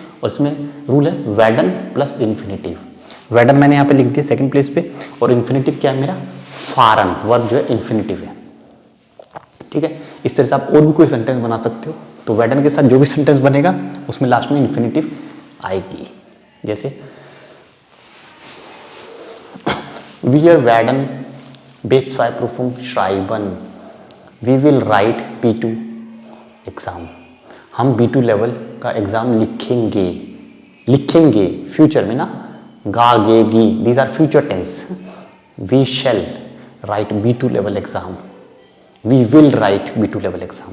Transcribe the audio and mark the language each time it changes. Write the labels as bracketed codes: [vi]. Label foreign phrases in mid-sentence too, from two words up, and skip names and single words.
[hi] और इसमें रूल है वेडन [en] plus infinitive. [hi] वेडन मैंने यहाँ पे लिख दिया [en] second place [hi] पे, और इन्फिनिटिव क्या है मेरा, फारन। वर्ब जो है इन्फिनिटिव है, ठीक है। इस तरह से आप और भी कोई सेंटेंस बना सकते हो। तो वेडन के साथ जो भी सेंटेंस बनेगा उसमें लास्ट में इन्फिनिटिव आएगी। [de] जैसे wir werden B2-Prüfung schreiben, [en] we will write B2 एग्ज़ाम। [hi] हम B2 लेवल का एग्ज़ाम लिखेंगे, लिखेंगे फ्यूचर में ना, गा गे गी, [en] these are future tense. We shall write B2 level exam, we will write B2 level exam.